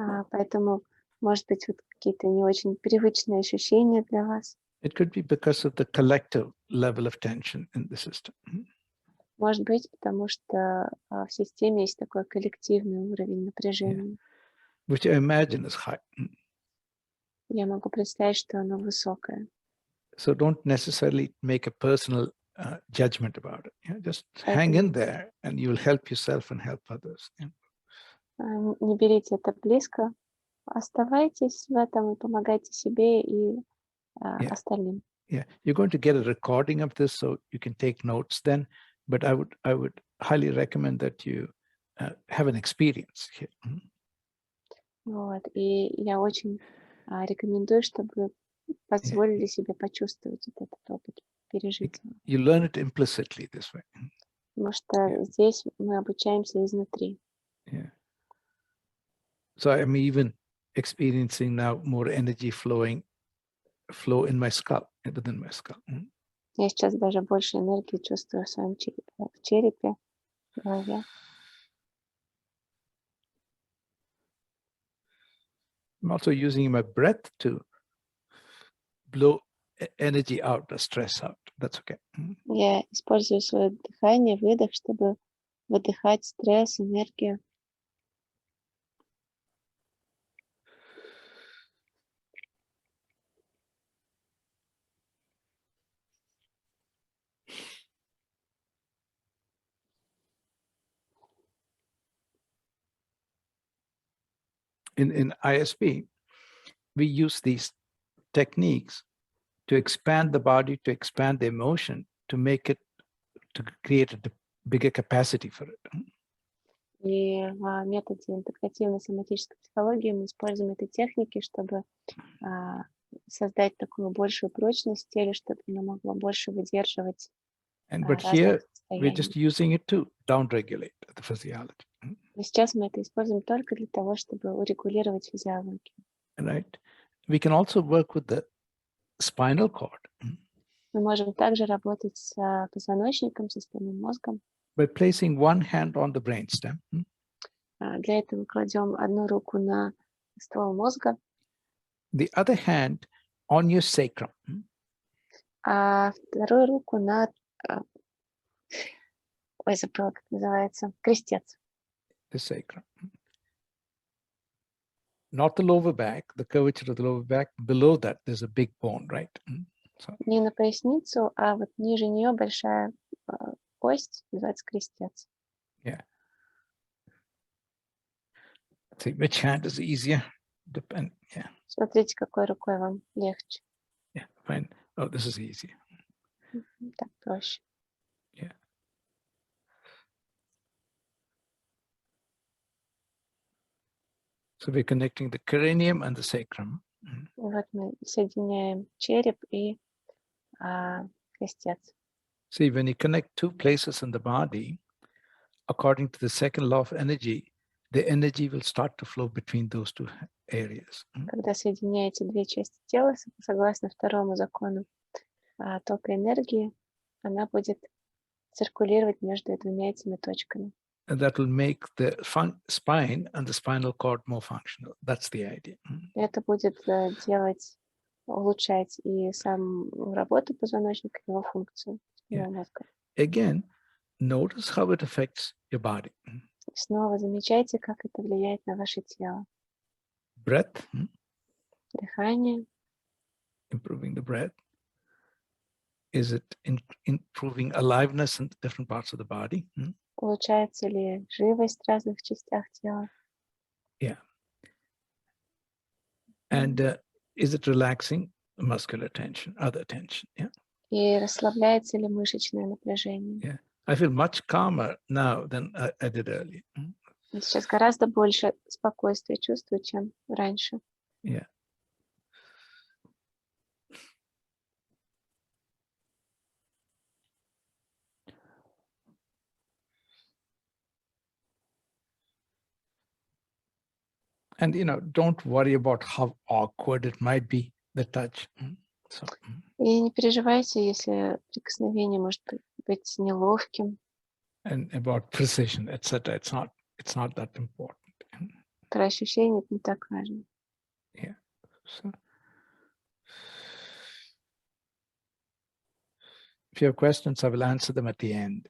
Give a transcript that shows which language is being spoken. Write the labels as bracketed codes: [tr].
[ru] Поэтому, может быть, вот какие-то не очень привычные ощущения для вас. [en] It could be because of the collective level of tension in the system. [ru] Может быть, потому что в системе есть такой коллективный уровень напряжения. [en] Which I imagine is high. [ru] Я могу представить, что оно высокое. [en] So don't necessarily make a personal judgment about it. Yeah? Just hang in there and you'll help yourself and help others. Yeah? [ru] Не берите это близко. Оставайтесь в этом и помогайте себе и остальным. [en] Yeah, you're going to get a recording of this, so you can take notes then. But I would highly recommend that you have an experience here. [ru] Вот. И я очень рекомендую, чтобы позволили себе почувствовать этот опыт, пережить его. [en] You learn it implicitly this way. [ru] Потому что здесь мы обучаемся изнутри. [en] Yeah. So I'm even experiencing now more energy flow in my skull, within my skull. [ru] Я сейчас даже больше энергии чувствую в своем черепе, в голове. [en] I'm also using my breath to blow energy out, the stress out. That's okay. [ru] Я использую свое дыхание, выдох, чтобы выдыхать стресс, энергию. [en] In ISP, we use these techniques to expand the body, to expand the emotion, to make it, to create a bigger capacity for it. [ru] И в методе интегративной соматической психологии мы используем эти техники, чтобы создать такую большую прочность в теле, чтобы оно могло больше выдерживать [en] But [ru] разные [en] here, we're [ru] состояния. [en] just using it to downregulate the physiology. [ru] Но сейчас мы это используем только для того, чтобы урегулировать физиологию. [en] Right? We can also work with the spinal cord. [ru] Мы можем также работать с позвоночником, с спинным мозгом. [en] By placing one hand on the brainstem. [ru] Для этого кладем одну руку на ствол мозга, [en] The other hand on your sacrum. [ru] а вторую руку на, забыла, как называется, крестец. [en] The sacrum. Not the lower back, the curvature of the lower back. Below that, there's a big bone, right? So, [ru] Не на поясницу, а вот ниже нее большая кость, называется крестец. [en] yeah. See which hand is easier. Depend. Yeah. [ru] Смотрите, какой рукой вам легче. [en] Yeah, fine. Oh, this is easy. [ru] Так проще. [en] Yeah. So we're connecting the cranium and the sacrum. [ru] Вот мы соединяем череп и крестец. [en] See, when you connect two places in the body, according to the second law of energy, the energy will start to flow between those two areas. [ru] Когда соединяете две части тела, согласно второму закону тока энергии, она будет циркулировать между двумя этими точками. [en] And that will make the spine and the spinal cord more functional. That's the idea. [ru] Это будет улучшать и сам работу позвоночника, его функцию мозга. [en] Again, notice how it affects your body. [ru] Снова замечайте, как это влияет на ваше тело. [en] Breath. [ru] Дыхание. [en] Improving the breath. Is it improving aliveness in different parts of the body? [ru] Улучшается ли живость в разных частях тела? [en] Yeah. And is it relaxing muscular tension, other tension? Yeah. [ru] И расслабляется ли мышечное напряжение? [en] Yeah. I feel much calmer now than I did earlier. [ru] Я сейчас гораздо больше спокойствия чувствую, чем раньше. [en] Yeah. And, don't worry about how awkward it might be, the touch. So, [ru] И не переживайте, если прикосновение может быть неловким. [en] And about precision, etc. It's not that important. [ru] Про ощущения это не так важно. [en] Yeah. So, if you have questions, I will answer them at the end.